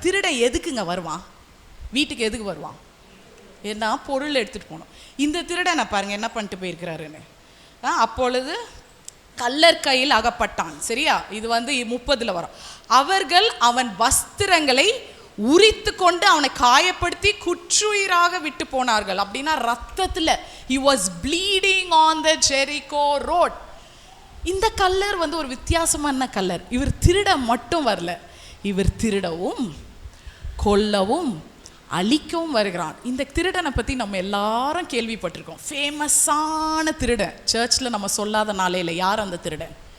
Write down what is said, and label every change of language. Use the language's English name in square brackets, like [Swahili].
[Tamil] திருடன் எதுக்குங்க வருவான், வீட்டுக்கு எதுக்கு வருவான், ஏன்னா பொருள் எடுத்துகிட்டு போகணும். இந்த திருடனை பாருங்கள் என்ன பண்ணிட்டு போயிருக்கிறாருன்னு. அப்பொழுது கள்ளர் கையில் அகப்பட்டான், சரியா? இது வந்து 30 வரும். அவர்கள் அவன் வஸ்திரங்களை உரித்து கொண்டு அவனை காயப்படுத்தி குற்றுயிராக விட்டு போனார்கள். அப்படின்னா ரத்தத்தில், [English] he was bleeding on the Jericho road. [Tamil] இந்த கல்லர் வந்து ஒரு வித்தியாசமான கல்லர். இவர் திருட மட்டும் வரல, இவர் திருடவும் கொல்லவும் அழிக்கவும் வருகிறான். இந்த திருடனை பற்றி நம்ம எல்லாரும் கேள்விப்பட்டிருக்கோம். ஃபேமஸான திருடன், சர்ச்சில் நம்ம சொல்லாத நாளையில். யார் அந்த திருடன்?